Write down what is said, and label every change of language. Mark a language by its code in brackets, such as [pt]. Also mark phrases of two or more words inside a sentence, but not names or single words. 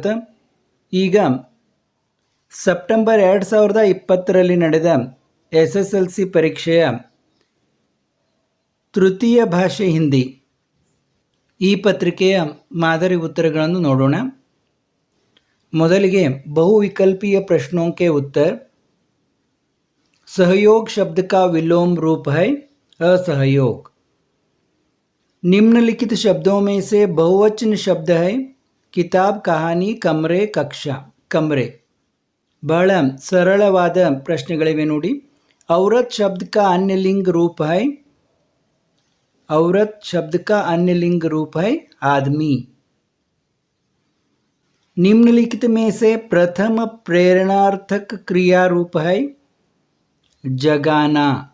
[kn] ಈಗ ಸೆಪ್ಟೆಂಬರ್ 2020ರಲ್ಲಿ ನಡೆದ SSLC ಪರೀಕ್ಷೆಯ ತೃತೀಯ ಭಾಷೆ ಹಿಂದಿ ಈ ಪತ್ರಿಕೆಯ ಮಾದರಿ ಉತ್ತರಗಳನ್ನು ನೋಡೋಣ. ಮೊದಲಿಗೆ ಬಹುವಿಕಲ್ಪೀಯ [hi] प्रश्नों के उत्तर. सहयोग शब्द का विलोम रूप है असहयोग. निम्नलिखित शब्दों में से बहुवचन शब्द है किताब, कहानी, कमरे, कक्षा. [kn] कमरे ಬಹಳ ಸರಳವಾದ ಪ್ರಶ್ನೆಗಳಿವೆ ನೋಡಿ. [hi] औरत शब्द का अन्य लिंग रूप है. औरत शब्द का अन्य लिंग रूप है आदमी. निम्नलिखित में से प्रथम प्रेरणार्थक क्रिया रूप है जगाना.